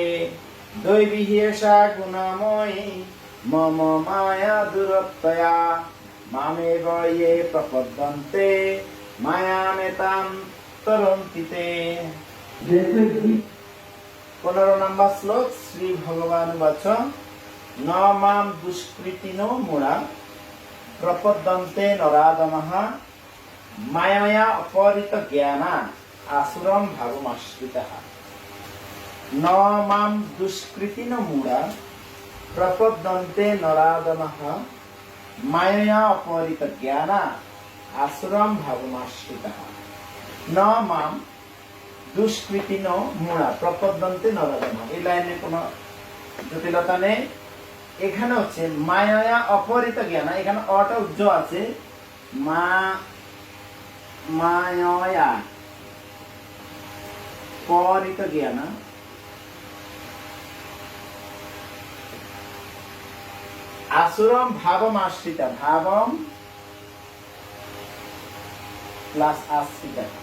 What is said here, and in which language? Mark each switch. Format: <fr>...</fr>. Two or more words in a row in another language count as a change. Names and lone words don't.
<sa>দৈবী হিয়েষা গুণময়ী মম মায়া দূরত্বয়া মামেব ये প্রপদ্যন্তে মায়ামেতাম তরন্তিতে।</sa> <bn>15 নম্বর শ্লোক।</bn> <sa>শ্রী ভগবান বাচ ন মাম দুষ্কৃতিনো মূঢ়া প্রপদ্যন্তে নরাধমঃ মায়য়া অপহৃত জ্ঞানা আসুরম ভাবমাশ্রিতঃ। ন মাম দুষ্কৃতিনো মূঢ়া প্রপদ্যন্তে নরাধমঃ মায়য়া অপহৃত জ্ঞানা আসুরম ভাবমাশ্রিতঃ। ন মাম দুষ্কৃতিনো মূঢ়া প্রপদ্যন্তে নরাধমঃ,</sa> <bn>এই লাইনে কোনো জটিলতা নেই। এখানে হচ্ছে</bn> <sa>মায়া অপহৃত জ্ঞানা,</sa> <bn>এখানে অটা উজ্জ আছে,</bn> <sa>মায়া পরিত জ্ঞানা আসুরম ভাবম আশ্রিতা,</sa> <bn>ভাবম প্লাস আশ্রিতা।</bn>